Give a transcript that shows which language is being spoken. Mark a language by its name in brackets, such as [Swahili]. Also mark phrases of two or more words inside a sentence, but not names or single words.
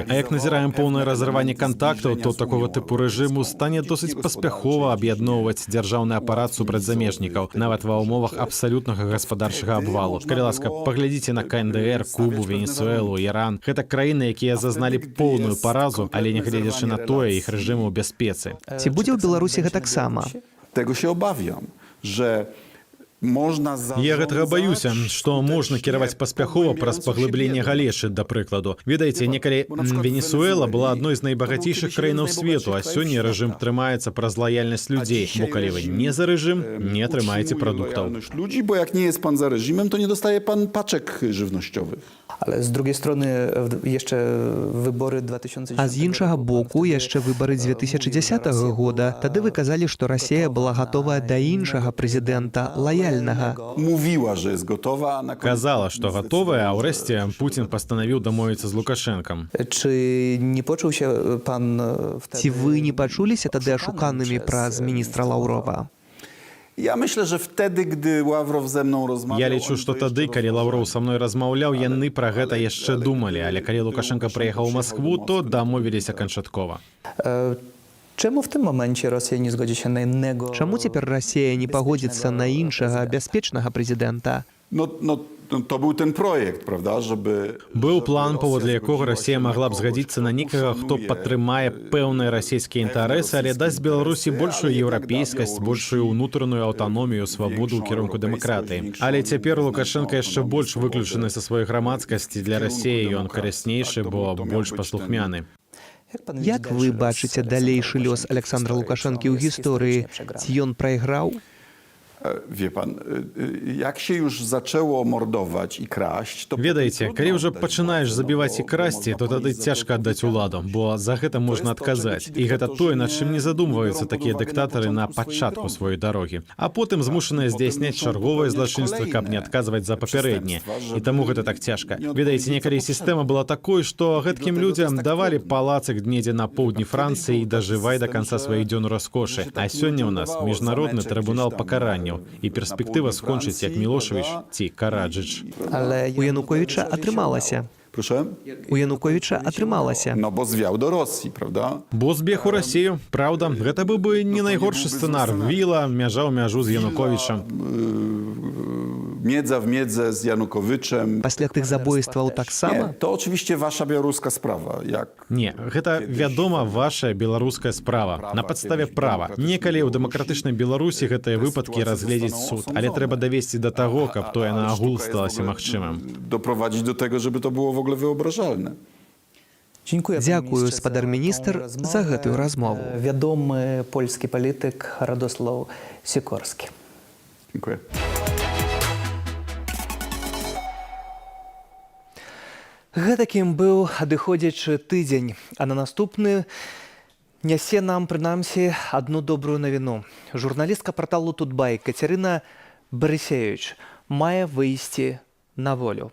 [Belarusian] А як назіраем поўнае разрыванне кантактаў, то такога тыпу рэжыму стане досыць паспяхова аб'ядноўваць дзяржаўны апарат супраць замежнікаў, нават ва ўмовах абсалютнага гаспадарчага абвалу. Калі ласка, паглядзіце на КНДР, Кубу, Венесуэлу, Іран. Гэта краіны, якія зазналі поўную паразу, але нягледзячы на тое, іх рэжымы ў бяспецы. Ці будзе ў Беларусі гэтаксама? [Polish] Tego się obawiam, że [Belarusian] Я гэтага баюся, што можна кіраваць паспяхова праз паглыбленне галешы, да прыкладу. Ведаеце, некалі Венесуэла была адной з найбагацейшых краінаў свету, а сёння рэжым трымаецца праз лаяльнасць людзей, бо калі вы не за рэжым, не атрымаеце прадуктаў. [Polish] Ludzi, bo jak nie jest pan za reżimem, to nie dostaje pan paczek żywnościowych. Ale z drugiej strony jeszcze wybory 2010 [Belarusian] А з іншага боку, яшчэ выбары 2010 года, тады вы казалі, што Расія была гатовая да іншага прэзідэнта, лаяльнага. [Polish] Mówiła, że jest gotowa, a na [Belarusian] Казала, што гатовая, а ўрэшце Пуцін пастанавіў дамовіцца з Лукашэнкам. [Polish] Czy nie poczuł się pan [Belarusian] Ці вы не пачуліся тады ашуканымі праз міністра Лаўрова? [Polish] Ja myślę, że wtedy, gdy Ławrow ze mną rozmawiał... [Belarusian] Я лічу, што тады, калі Лаўроў са мной размаўляў, яны пра гэта яшчэ думалі, але калі Лукашенко прыехаў у Маскву, то дамовіліся канчаткова. [Polish] Czemu w tym momencie Rosja nie zgodzi się na innego... [Belarusian] Чаму цяпер Расія не пагодзіцца на іншага бяспечнага прэзідэнта? [Polish] To był ten projekt, prawda, żeby... [Belarusian] Быў план, паводле якога Расія магла б згадзіцца на некага, хто падтрымае пэўныя расійскія інтарэсы, але дасць Беларусі большую еўрапейскасць, большую ўнутраную аўтаномію, свабоду ў кірунку дэмакратыі. Але цяпер Лукашенко яшчэ больш выключаны са сваёй грамадскасці. Для Расіі ён карыснейшы, бо больш паслухмяны. Як вы бачыце далейшы лёс Александра Лукашэнкі ў гісторыі? Ці ён прайграў? [Polish] Wie pan, jak się już zaczęło mordować i kraść, to... [Belarusian] Ведаеце, калі ўжо пачынаеш забіваць і красці, то тады цяжка аддаць уладу, бо за гэта можна адказаць. І гэта тое, над чым не задумваюцца такія дыктатары на пачатку сваёй дарогі. А потым змушаныя здзяйсняць чарговае злачынства, каб не адказваць за папярэднія. І таму гэта так цяжка. Ведаеце, некалі сістэма была такой, што гэткім людзям давалі палацык недзе на поўдні Францыі і дажывай да канца сваіх дзён у раскошы. А сёння ў нас міжнародны трыбунал пакарання. І перспектыва скончыць як Мілошевіч ці Караджыч. Але у Януковіча атрымалася. [Polish] Proszę? [Belarusian] У Януковіча атрымалася. [Polish] No bo zwiał do Rosji, prawda? [Belarusian] Бо збег у Расію, праўда, гэта быў бы не найгоршы сцэнар. Віла, мяжа ў мяжу з Януковічам. [Polish] Miedza w miedzę z Janukowyczem. [Belarusian] Пасля тых забойстваў таксама? [Polish] To oczywiście wasza białoruska sprawa. [Belarusian] Не, гэта, вядома, ваша беларуская справа. На падставе права. Некалі ў дэмакратычнай Беларусі гэтыя выпадкі разгледзець суд. Але трэба давесці да таго, каб тое на агул сталася магчымым. [Polish] Doprowadzić do tego, żeby to było w ogóle wyobrażalne. [Belarusian] Дзякую, спадар міністр, за гэтую размову. [Polish] Wiadomy polski polityk Radosław Sikorski. Dziękuję. [Belarusian] Гэтакім быў адыходзячы тыдзень, а на наступны нясе нам, прынамсі, адну добрую навіну. Журналістка парталу «Тутбай» Кацярына Барысевіч мае выйсці на волю.